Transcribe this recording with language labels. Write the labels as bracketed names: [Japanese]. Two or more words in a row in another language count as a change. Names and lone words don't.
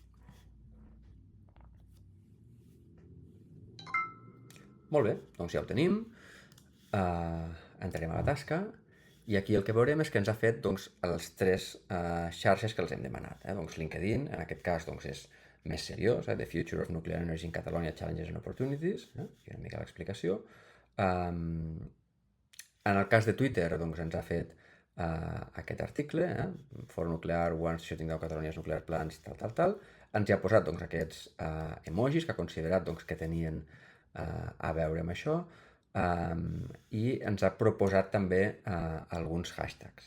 [Catalan] Molt bé, doncs ja ho tenim. Entrarem a la tasca i aquí el que veurem és que ens ha fet doncs, les tres xarxes que els hem demanat. Doncs LinkedIn, en aquest cas doncs, és més seriós, The Future of Nuclear Energy in Catalonia, Challenges and Opportunities, i una mica l'explicació. En el cas de Twitter doncs, ens ha fet aquest article, Fòrum Nuclear, Once Shutting Down Catalonia's Nuclear Plants, tal. Ens hi ha posat doncs, aquests emojis que ha considerat doncs, que tenien a veure amb això, i ens ha proposat també alguns hashtags.